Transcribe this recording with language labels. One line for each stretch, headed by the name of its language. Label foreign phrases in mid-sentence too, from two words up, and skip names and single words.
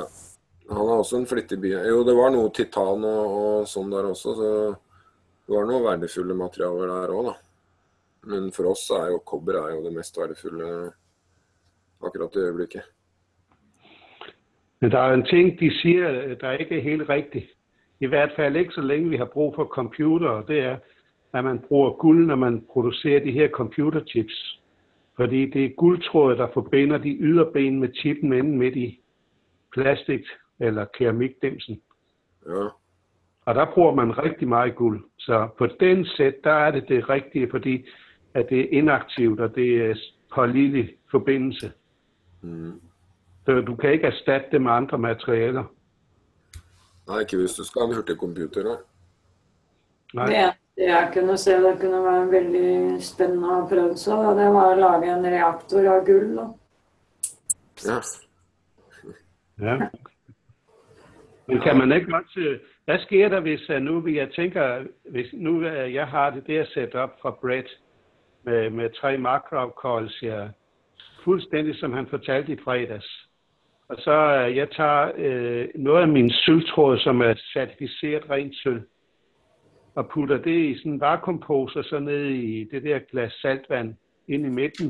Norwegian: Han er også en flittig by. Jo, det var noe titan og sånn der også, så det var noen verdifulle materialer der også da. Men for oss er jo kobber det mest verdifulle akkurat i øyeblikket.
Danish: Men der er en ting, de siger, der ikke er helt rigtigt. I hvert fald ikke så længe vi har brug for computere. Det er, at man bruger guld, når man producerer de her computerchips. Fordi det er guldtrådet, der forbinder de yderben med chippen inde midt i plastik eller keramikdimsen. Ja. Og der bruger man rigtig meget guld. Så på den sæt, der er det rigtige, fordi at det er inaktivt, og det er pålidelig forbindelse. Mm. Så du kan ikke erstatte det med andre materialer.
Norwegian: Nei, ikke hvis du skal ha en hurtig computer, da.
Danish: Nej.
Norwegian: Det jeg kunne se, det kunne være veldig spennende å prøve så, det var å lage en reaktor av gull. Da. Ja. Ja. Men kan man ikke godt...
Danish: Hvad sker der, hvis nu jeg tænker, hvis nu jeg har det der sat op fra Brett med 3 makroafkolds, ja, fuldstændig som han fortalte i fredags. Og så jeg tager noget af min sølvtråd, som er certificeret rent sølv, og putter det i sådan en vakuumpose, så ned i det der glas saltvand ind i midten.